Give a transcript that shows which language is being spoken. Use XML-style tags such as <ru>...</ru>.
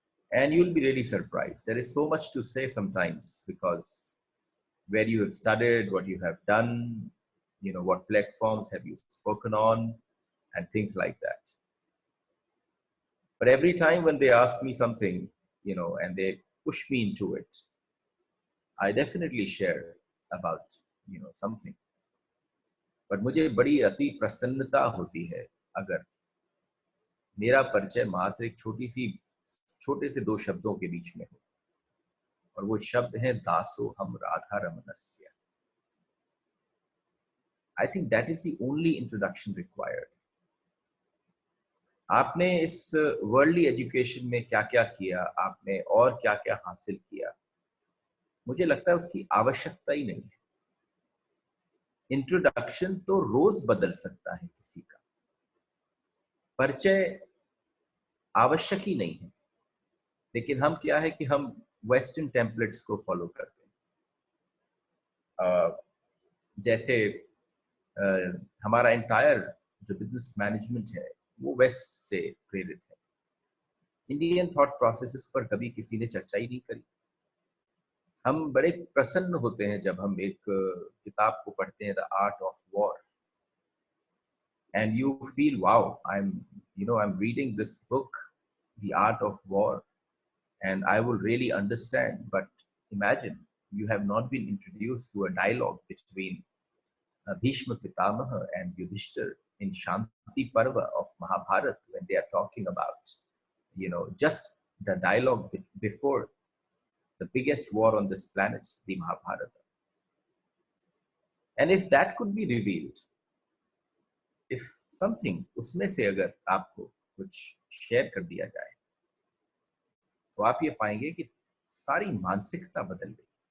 <en>And you'll be really surprised. There is so much to say sometimes, because where you have studied, what you have done, what platforms have you spoken on, and things like that. But every time when they ask me something, and they push me into it, I definitely share about, something.</en> <hi>But मुझे बड़ी अति प्रसन्नता होती है अगर मेरा परिचय मात्र एक छोटे से 2 शब्दों के बीच में हो, और वो शब्द है दासो हम Radha रमणस्य।</hi> <en>I think that is the only introduction required.</en> <hi>आपने इस वर्ल्डली एजुकेशन में क्या क्या किया, आपने और क्या क्या हासिल किया, मुझे लगता है उसकी आवश्यकता ही नहीं है। इंट्रोडक्शन तो रोज बदल सकता है किसी का, परिचय आवश्यक ही नहीं है। लेकिन हम क्या है कि हम वेस्टर्न टेम्पलेट्स को फॉलो करते हैं। जैसे हमारा एंटायर जो बिजनेस मैनेजमेंट है वो वेस्ट से प्रेरित है। इंडियन थॉट प्रोसेसेस पर कभी किसी ने चर्चा ही नहीं करी। हम बड़े प्रसन्न होते हैं जब हम एक किताब को पढ़ते हैं, the art of war,</hi> <en>And you feel wow, I am reading this book, the art of war, and I will really understand. But imagine you have not been introduced to a dialogue between Bhishma Pitamaha and Yudhishthir in Shanti Parva of Mahabharata, when they are talking about, just the dialogue before the biggest war on this planet, the Mahabharata. And if that could be revealed, if something</en> <hi>उसमें से अगर आपको कुछ share कर दिया जाए, तो आप ये पाएंगे कि सारी मानसिकता बदल गई।</hi>